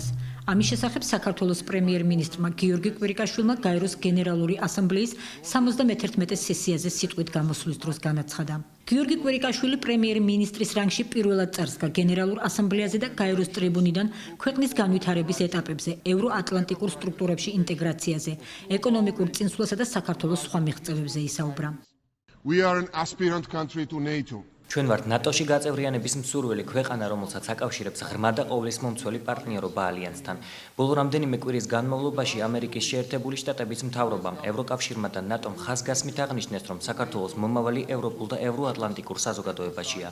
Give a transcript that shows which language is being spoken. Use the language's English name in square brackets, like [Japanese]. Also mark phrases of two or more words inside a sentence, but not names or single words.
[Georgian] ამის შესახებ საქართველოს პრემიერ-მინისტრმა გიორგი კვირიკაშვილმა გაეროს გენერალური ასამბლეის 71 სესიაზე სიტყვით გამოსვლის დროს განაცხადა. გიორგი კვირიკაშვილი პრემიერ-მინისტრის რანგში პირველად წარსდგა გენერალურ ასამბლეაზე და გაეროს ტრიბუნიდან ქვეყნის განვითარების ეტაპებზე, ევროატლანტიკურ სტრუქტურებში ინტეგრაციაზე, ეკონომიკურ წინსვლასა და საქართველოს სხვა მიღწევებზე ისაუბრა. [English] We are an aspirant country to NATO. [Georgian] ჩვენ ვართ ნატოში გაწევრიანების მსურველი ქვეყანა, რომელსაც აკავშირებს ღრმა და ყოვლის მომცველი პარტნიორობა ალიანსთან. ბოლო რამდენიმე კვირის განმავლობაში ამერიკის შეერთებული შტატების მთავრობამ, ევროკავშირმა და ნატომ ხაზგასმით აღნიშნეს, რომ საქართველოს მომავალი ევროპულ და ევროატლანტიკურ საზოგადოებაშია.